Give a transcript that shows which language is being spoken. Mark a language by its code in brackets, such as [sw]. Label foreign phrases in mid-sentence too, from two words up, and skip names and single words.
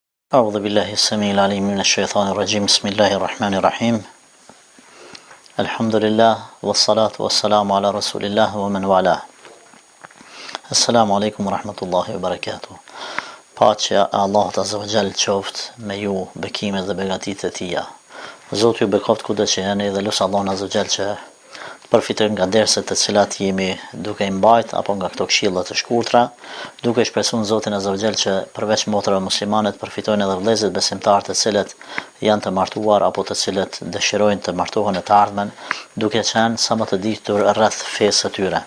[ar] أعوذ بالله السميع العليم من الشيطان الرجيم بسم الله الرحمن الرحيم الحمد لله والصلاة والسلام على رسول الله ومن والاه السلام عليكم ورحمة الله وبركاته [sq] Paqja e Allahut [ar] عز وجل [sq] qoftë me ju, bekimet dhe begatitë e tija. Zoti ju bekoft kudo që jeni dhe lutem Allahun [ar] عز وجل [sq] që të përfitojnë nga derset të cilat jemi duke i mbajt apo nga këto këshilla të shkurtra, duke shpresuar Zotin [ar] عز وجل [sq] që përveç motrave muslimane të përfitojnë edhe vëllezërit besimtarë të cilët janë të martuar apo të cilët dëshirojnë të martohen në të ardhmen, duke qenë sa më të ditur rreth fesë së tyre.